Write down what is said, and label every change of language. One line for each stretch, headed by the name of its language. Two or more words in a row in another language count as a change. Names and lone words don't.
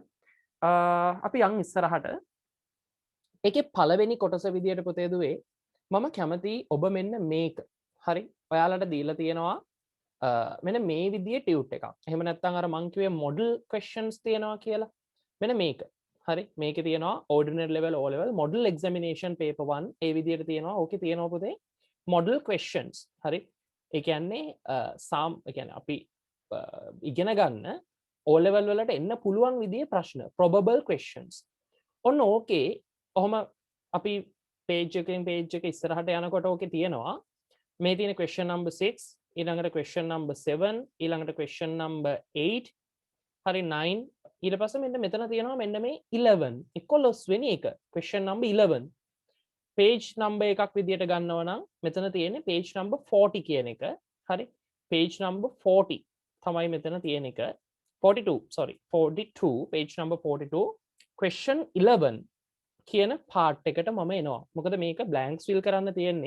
Sinhala: අපි යන් ඉස්සරහට ඒකේ පළවෙනි කොටස විදියට පුතේ දුවේ මම කැමති ඔබ මෙන්න මේක. හරි. ඔයාලට දීලා තියෙනවා මෙන්න මේ විදිහේ ටියුට් එකක්. එහෙම නැත්නම් අර මං කිව්වේ
English: model questions
Sinhala: තියෙනවා කියලා. මෙන්න මේක. හරි. මේකේ තියෙනවා
English: ordinary level O level model examination paper 1
Sinhala: ඒ විදිහට තියෙනවා. ඕකේ තියෙනවා පුතේ
English: model questions.
Sinhala: හරි. ඒ කියන්නේ ඒ කියන්නේ අපි ඉගෙන ගන්න O level වලට එන්න පුළුවන් විදිහේ ප්‍රශ්න
English: probable questions.
Sinhala: ඔන්න ඕකේ ඔහම අපි page එකෙන් page එක ඉස්සරහට යනකොට ඕකේ තියෙනවා මේ තියෙන
English: question number 6
Sinhala: ඊළඟට
English: question number 7
Sinhala: ඊළඟට
English: question number 8
Sinhala: හරි 9 ඊට පස්සේ මෙන්න මෙතන තියෙනවා මෙන්න මේ 11 11 වෙනි එක
English: question number 11 page number
Sinhala: එකක් විදියට ගන්නවා නම් මෙතන තියෙන්නේ
English: page number 40
Sinhala: කියන එක හරි
English: page number 40
Sinhala: තමයි මෙතන තියෙන එක
English: 42 sorry 42 page number 42 question 11
Sinhala: කියන පාට් එකට මම එනවා. මොකද මේක
English: blanks fill
Sinhala: කරන්න තියෙන්නේ.